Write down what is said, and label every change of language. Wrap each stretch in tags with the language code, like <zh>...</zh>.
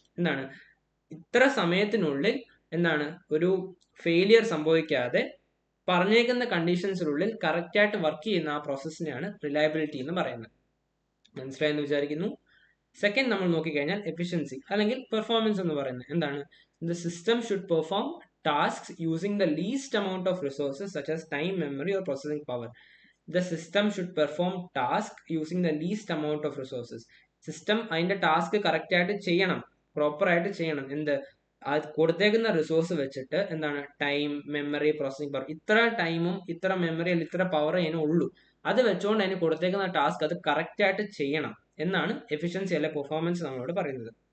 <ml>എന്താണ് ഇത്ര സമയത്തിനുള്ളിൽ എന്താണ് ഒരു ഫെയിലിയർ സംഭവിക്കാതെ പറഞ്ഞേക്കുന്ന കണ്ടീഷൻസിനുള്ളിൽ കറക്റ്റ് ആയിട്ട് വർക്ക് ചെയ്യുന്ന ആ പ്രോസസ്സിനെയാണ് റിലയബിലിറ്റി എന്ന് പറയുന്നത്. മനസ്സിലായെന്ന് വിചാരിക്കുന്നു. സെക്കൻഡ് നമ്മൾ നോക്കിക്കഴിഞ്ഞാൽ എഫിഷ്യൻസി അല്ലെങ്കിൽ പെർഫോമൻസ് എന്ന് പറയുന്നത് എന്താണ്,</ml> <en>The system should perform tasks using the least amount of resources such as time, memory or processing power. The system should perform task using the least amount of resources.</en> <ml>System അതിന്റെ task correct ആയിട്ട് ചെയ്യണം, proper ആയിട്ട് ചെയ്യണം. എന്ത് കൊടുത്തേക്കുന്ന resource വെച്ചിട്ട് എന്താണ് time, memory, processing power, ഇത്ര ടൈമും ഇത്ര മെമ്മറി അല്ലെങ്കിൽ ഇത്ര പവർ അതിന് ഉള്ളൂ, അത് വെച്ചുകൊണ്ട് അതിന് കൊടുത്തേക്കുന്ന ടാസ്ക് അത് കറക്റ്റ് ആയിട്ട് ചെയ്യണം എന്നാണ് എഫിഷ്യൻസി അല്ലെ പെർഫോമൻസ് നമ്മളോട് പറയുന്നത്.</ml>